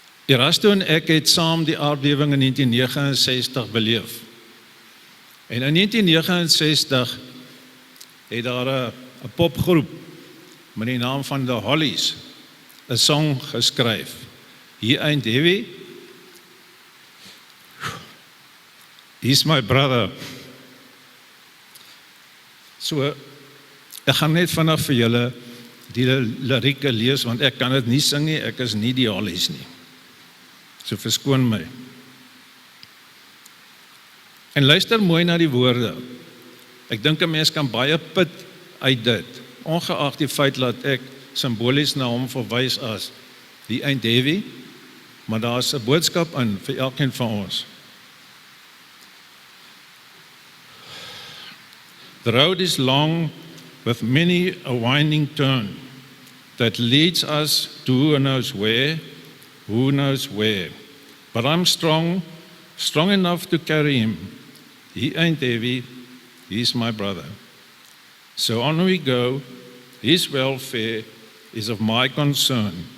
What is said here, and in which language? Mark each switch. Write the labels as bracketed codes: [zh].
[af] Erasto en ek het saam die aardbewing in 1969 beleef. En in 1969 het daar 'n popgroep met die naam van The Hollies 'n song geskryf. [en] He ain't heavy, he's my brother. [af] So, ek gaan net vanaf vir julle die lirieke lees, want ek kan dit nie sing nie, ek is nie die Hollies nie. So verskoon my. En luister mooi na die woorde. Ek dink 'n mens kan baie put uit dit, ongeag die feit dat ek simbolies na hom verwys as die [en] ain't heavy, [af] maar daar's 'n boodskap in vir elkeen van ons. [en] The road is long with many a winding turn that leads us to who knows where. But I'm strong enough to carry him. He ain't heavy, he's my brother. So on we go, his welfare is of my concern.